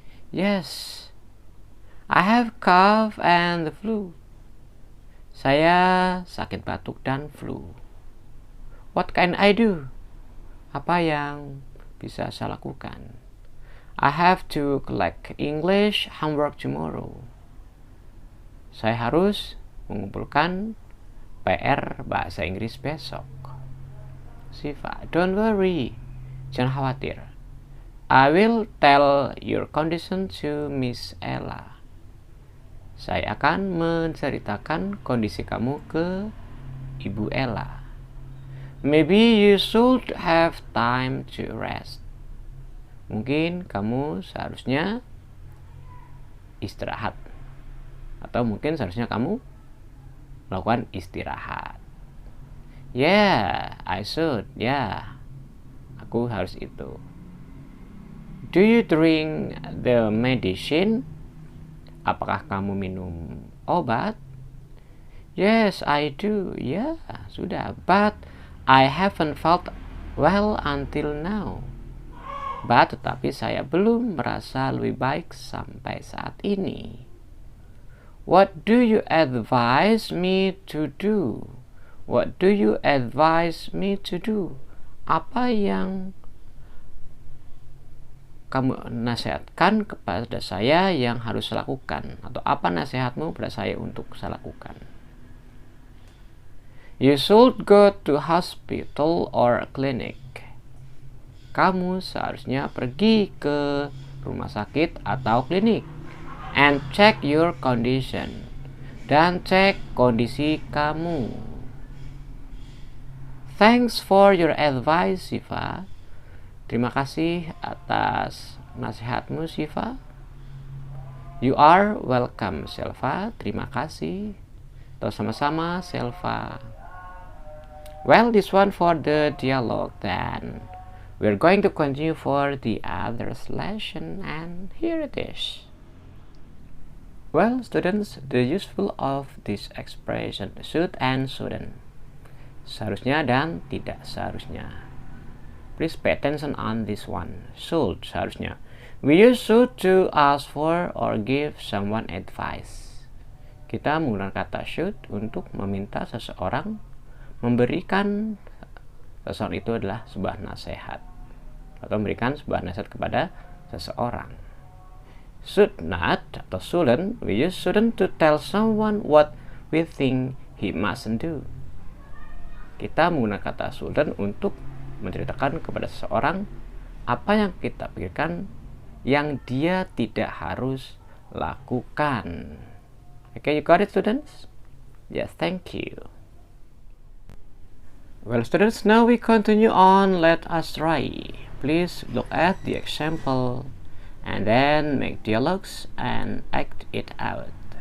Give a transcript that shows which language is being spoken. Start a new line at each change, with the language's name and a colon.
English: Yes, I have cough and the flu.
Indonesian: Saya sakit batuk dan flu.
English: What can I do?
Indonesian: Apa yang bisa saya lakukan?
English: I have to collect English homework tomorrow.
Indonesian: Saya harus mengumpulkan PR bahasa Inggris besok.
English: Siva, don't worry.
Indonesian: Jangan khawatir.
English: I will tell your condition to Miss Ella.
Indonesian: Saya akan menceritakan kondisi kamu ke Ibu Ella.
English: Maybe you should have time to rest.
Indonesian: Mungkin kamu seharusnya istirahat. Atau mungkin seharusnya kamu melakukan istirahat.
English: Yeah, I should. Yeah,
Indonesian: aku harus itu.
English: Do you drink the medicine?
Indonesian: Apakah kamu minum obat?
English: Yes, I do.
Indonesian: Ya, sudah.
English: But I haven't felt well until now.
Indonesian: But tetapi saya belum merasa lebih baik sampai saat ini.
English: What do you advise me to do? What do you advise me to do?
Indonesian: Apa yang kamu nasihatkan kepada saya yang harus saya lakukan? Atau apa nasihatmu pada saya untuk saya lakukan?
English: You should go to hospital or clinic.
Indonesian: Kamu seharusnya pergi ke rumah sakit atau klinik.
English: And check your condition.
Indonesian: Dan cek kondisi kamu.
English: Thanks for your advice, Siva.
Indonesian: Terima kasih atas nasihatmu,
English: Siva? You are welcome, Selva.
Indonesian: Terima kasih. Atau sama-sama, Selva.
English: Well, this one for the dialogue then. We're going to continue for the other lesson, and here it is. Well, students, the useful of this expression should and shouldn't.
Indonesian: Seharusnya dan tidak seharusnya.
English: Please pay attention on this one. Should, seharusnya. We use should to ask for or give someone advice.
Indonesian: Kita menggunakan kata should untuk meminta seseorang memberikan seseorang itu adalah sebuah nasihat atau memberikan sebuah nasihat kepada seseorang.
English: Should not atau shouldn't, we use shouldn't to tell someone what we think he mustn't do.
Indonesian: Kita menggunakan kata shouldn't untuk menceritakan kepada seseorang apa yang kita pikirkan yang dia tidak harus lakukan.
English: Okay, you got it, students? Yes, thank you. Well, students, now we continue on. Let us try. Please look at the example and then make dialogues and act it out.